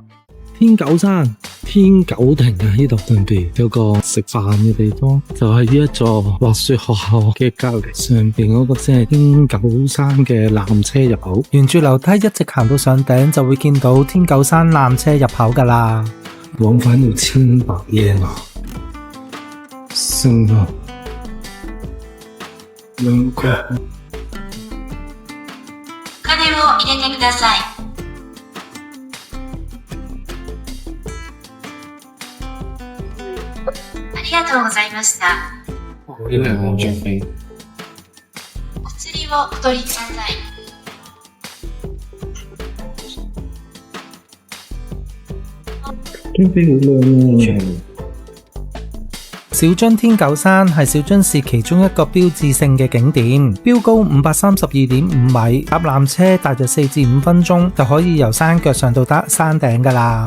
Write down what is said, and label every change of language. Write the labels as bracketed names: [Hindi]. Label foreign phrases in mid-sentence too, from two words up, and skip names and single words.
[Cantonese] 天九山、天九亭啊，呢度上邊有個食飯嘅地方，就係呢一座滑雪學校嘅隔籬，上邊嗰個先係天九山嘅纜車入口。沿住樓梯一直行到上頂，就會見到天九山纜車入口噶啦。往返要1100yen啊，升啊，2個。 [Japanese] お金を入れてください。ありがとうございました。 [Cantonese] 好靚喎張飛。 [Japanese] お釣りをお取りください。 [Cantonese] 張飛好靚喎。小樽天九山係小樽市其中一個標誌性嘅景點，標高532.5米，搭纜車大約4至5分鐘就可以由山腳上到得山頂噶啦。